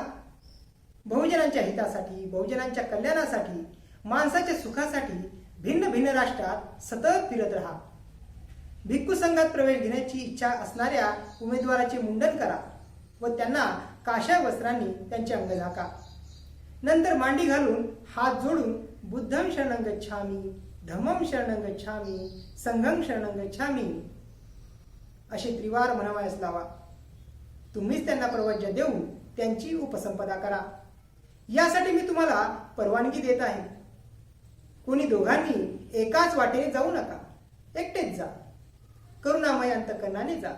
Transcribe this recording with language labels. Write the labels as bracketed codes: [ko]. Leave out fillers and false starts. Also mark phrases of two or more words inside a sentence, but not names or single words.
[mr] बहुजनांच्या हितासाठी, बहुजनांच्या कल्याणासाठी, माणसाच्या सुखासाठी भिन्न भिन्न राष्ट्रात सतत फिरत राहा. भिक्खू संघात प्रवेश घेण्याची इच्छा असणाऱ्या उमेदवाराचे मुंडन करा व त्यांना काशा वस्त्रांनी त्यांचे अंग झाका. नंतर मांडी घालून हात जोडून [pi] बुद्धं शरणं गच्छामि, धम्मं शरणं गच्छामि, संघं शरणं गच्छामि [mr] असे त्रिवार म्हणावयास लावा. तुम्हीच त्यांना प्रवज्य देऊन त्यांची उपसंपदा करा. यासाठी मी तुम्हाला परवानगी देत आहे. कोणी दोघांनी एकाच वाटेने जाऊ नका, एकटेच जा. करुणामय अंतःकरणाने जा.